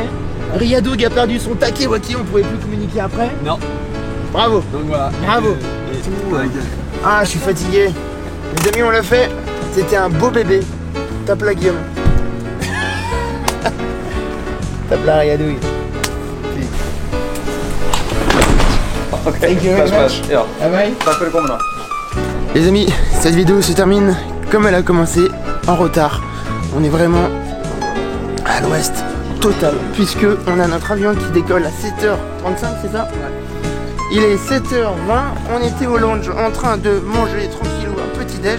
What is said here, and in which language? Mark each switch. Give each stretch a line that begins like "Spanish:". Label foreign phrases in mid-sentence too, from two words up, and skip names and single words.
French: Riyadoug a perdu son Takewaki, on pouvait plus communiquer après. Non. Bravo. Donc voilà. Bravo. Et tout. Ah, je suis fatigué. Les amis, on l'a fait. C'était un beau bébé. Tape la Guillaume. Tape la Riyadoug. Ok,
English: Thank you very much.
Swedish: Ja,
English: Ah bye.
Swedish: tack för att du kommer då.
French: Les amis, cette vidéo se termine comme elle a commencé, en retard. On est vraiment à l'ouest total, puisque on a notre avion qui décolle à 7h35, c'est ça? Il est 7h20, on était au lounge en train de manger tranquillou un petit déj.